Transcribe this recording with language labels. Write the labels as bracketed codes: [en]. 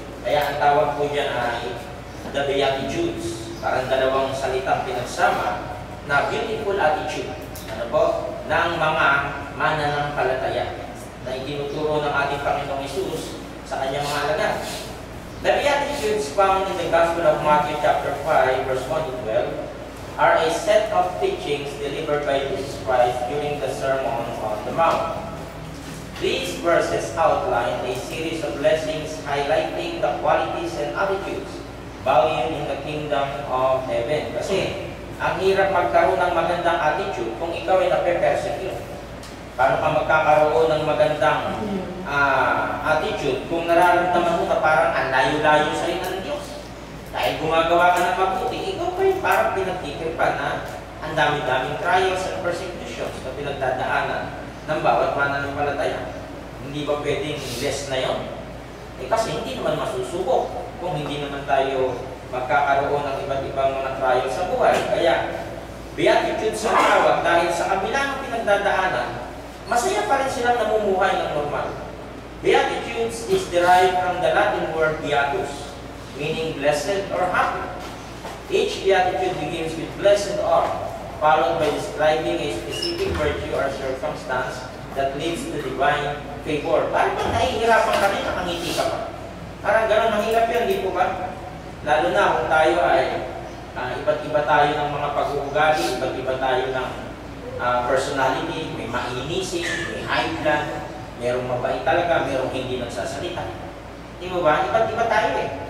[tl] Kaya ang tawag po dyan ay the Beatitudes. Parang dalawang salitang pinagsama na [en] beautiful attitude [tl] ng mga mananampalataya na itinuturo ng ating Panginoong Hesus sa kanyang mga alagad. [en] The Beatitudes found in the Gospel of Matthew chapter 5 verse 1-12 are a set of teachings delivered by Jesus Christ during the Sermon on the Mount. These verses outline a series of blessings highlighting the qualities and attitudes valued in the kingdom of heaven. [tl] Kasi ang hirap magkaroon ng magandang attitude kung ikaw ay nape-persecute. Paano ka magkakaroon ng magandang attitude kung nararamdaman mo na parang ang layo-layo sa iyo ng Diyos? Dahil gumagawa ka ng mabuti, ikaw pa parang pinagtitripan na ang dami-daming [en] trials and persecutions [tl] na pinagdadaanan ng bawat mananampalataya. Hindi ba pwedeng less na yon? Kasi hindi naman masusubok kung hindi naman tayo magkakaroon ng iba't ibang mga trial sa buhay. Kaya, Beatitudes ang tawag dahil sa kabila ng pinagdadaanan, masaya pa rin silang namumuhay ng normal. [en] Beatitudes is derived from the Latin word beatus, meaning blessed or happy. Each beatitude begins with blessed or, followed by describing a specific virtue or circumstance that leads to divine favor. [tl] Parang pag nahihirapan ka rin, nakangiti ka pa. Parang gano'n, mahirap yan, di po ba? Lalo na kung tayo ay iba't iba tayo ng mga pag-uugali, iba't iba tayo ng personality, may mainisin, may high blood, merong mabait talaga, merong hindi nagsasalita. Di ba ba? Iba't iba tayo eh.